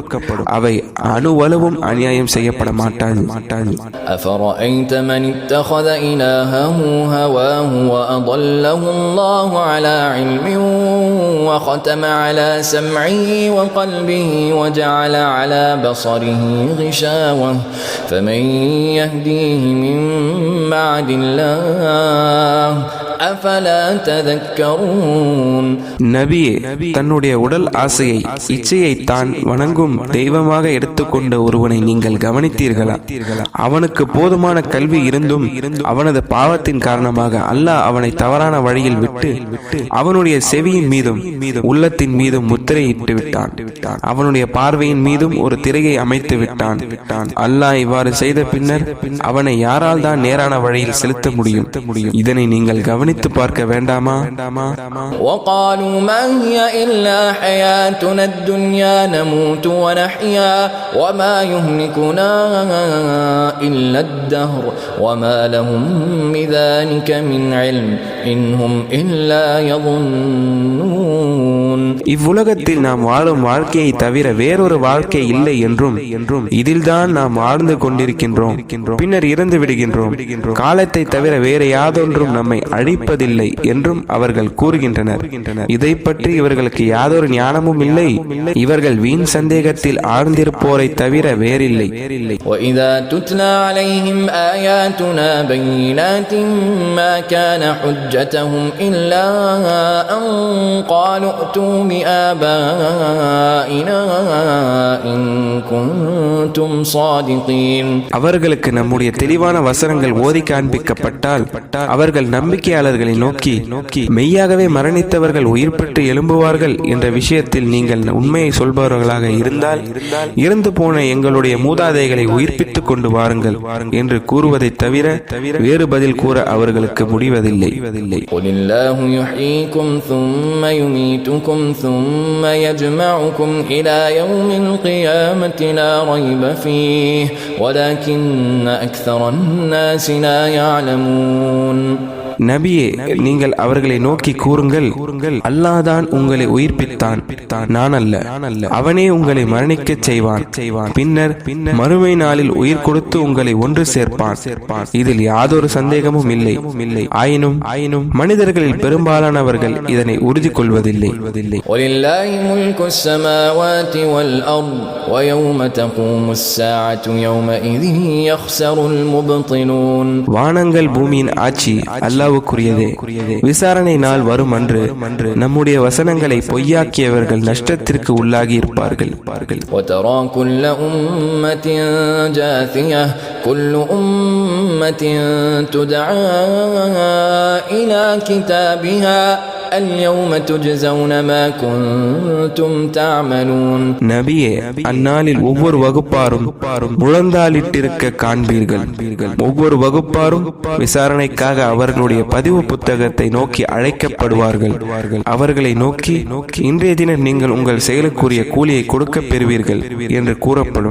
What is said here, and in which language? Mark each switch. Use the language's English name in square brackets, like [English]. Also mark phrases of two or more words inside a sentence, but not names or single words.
[Tamil] அவை அணுவளவும் அநியாயம் செய்யப்பட மாட்டாது. [Arabic] أفرأيت من اتخذ إلهه هواه وأضله الله على علم وختم على سمعه وقلبه وجعل على بصره غشاوة فمن يهديه من بعد الله أفلا تذكرون [Tamil] நபியே, தன்னுடைய உடல் ஆசையை, இச்சையை தான் வணங்கும் தெய்வமாக எடுத்துக்கொண்ட ஒருவனை நீங்கள் கவனித்தீர்களா? அவனுக்கு போதுமான கல்வி இருந்தும் அவனது பாவத்தின் காரணமாக அல்லாஹ் அவனை தவறான வழியில் விட்டு அவனுடைய செவியின் மீதும் உள்ளத்தின் மீதும் முத்திரையிட்டு விட்டான். அவனுடைய பார்வையின் மீதும் ஒரு திரையை அமைத்து விட்டான். அல்லாஹ் இவ்வாறு செய்த பின்னர் அவனை யாரால் தான் நேரான வழியில் செலுத்த முடியும்? இதனை நீங்கள் கவனித்து பார்க்க வேண்டாமா? [Arabic] وقالوا ما هي إلا حياتنا الدنيا نموت ونحيا وما يهلكنا إلا الدهر وما لهم بذلك من علم إن هم إلا يظنون. [Tamil] இவ்வுலகத்தில் நாம் வாழும் வாழ்க்கையை தவிர வேறொரு வாழ்க்கை இல்லை என்றும் இதில்தான் நாம் வாழ்ந்து கொண்டிருக்கின்றோம், பின்னர் இறந்து விடுகின்றோம், காலத்தை தவிர வேற யாதொன்றும் நம்மை அழிப்பதில்லை என்றும் அவர்கள் கூறுகின்றனர். இதை பற்றி இவர்களுக்கு யாதொரு ஞானமும் இல்லை. இவர்கள் வீண் சந்தேகத்தில் ஆழ்ந்திருப்போரை தவிர வேறில்லை. [Arabic] وإذا تتلى عليهم آياتنا بينات ما كان حجتهم إلا أن قالوا ائتوا بآبائنا إن كنتم صادقين. [Tamil] அவர்களுக்கு நம்முடைய தெளிவான வசனங்கள் ஓதி காண்பிக்கப்பட்டால் அவர்கள் நம்பிக்கையாளர்களை நோக்கி மெய்யாகவே மரணித்தவர்கள் உயிர் பெற்று எழும்புவார்கள் என்ற விஷயத்தில் நீங்கள் உண்மையை சொல்பவர்களாக இருந்தால் இறந்து போன எங்களுடைய மூதாதைகளை உயிர்ப்பித்துக் கொண்டு வாருங்கள் என்று கூறுவதை தவிர வேறு பதில் கூற அவர்களுக்கு முடிவதில்லை. [Arabic] قل الله يحييكم ثم يميتكم ثم يجمعكم إلى يوم القيامة لا ريب فيه ولكن أكثر الناس لا يعلمون. [Tamil] நபியே, நீங்கள் அவர்களை நோக்கி கூறுங்கள், அல்லாஹ் தான் உங்களை உயிர்ப்பித்தான், நான் அல்ல. அவனே உங்களை மரணிக்கச் செய்வான், பின்னர் மறுமை நாளில் உயிர் கொடுத்து உங்களை ஒன்று சேர்ப்பான். இதில் யாதொரு சந்தேகமும் இல்லை. ஆயினும் மனிதர்களில் பெரும்பாலானவர்கள் இதனை உறுதி கொள்வதில்லை. [Arabic] وَلِلَّهِ مُلْكُ السَّمَاوَاتِ وَالْأَرْضِ وَيَوْمَ تَقُومُ السَّاعَةُ يَوْمَئِذٍ يَخْسَرُ الْمُبْطِلُونَ. [Tamil] வானங்கள் பூமியின் ஆட்சி அல்லாஹ்வுக்குரியதே. விசாரணை நாள் வரும் அன்று நம்முடைய வசனங்களை பொய்யாக்கியவர்கள் நஷ்டத்திற்கு உள்ளாகி இருப்பார்கள். [Arabic] وَتَرَى كُلَّ أُمَّةٍ جَاثِيَةً كُلُّ أُمَّةٍ تُدْعَى إِلَى كِتَابِهَا اليوم تجزون ما كنتم تعملون. [Tamil] நபியே, அந்நாளில் ஒவ்வொரு வகுப்பாரும் முழந்தாளிட்டிருக்க காண்பீர்கள். ஒவ்வொரு வகுப்பாரும் விசாரணைக்காக அவர்களுடைய பதிவு புத்தகத்தை நோக்கி அழைக்கப்படுவார்கள். அவர்களை நோக்கி இன்றைய தினம் நீங்கள் உங்கள் செயலுக்குரிய கூலியை கொடுக்க பெறுவீர்கள் என்று கூறப்படும்.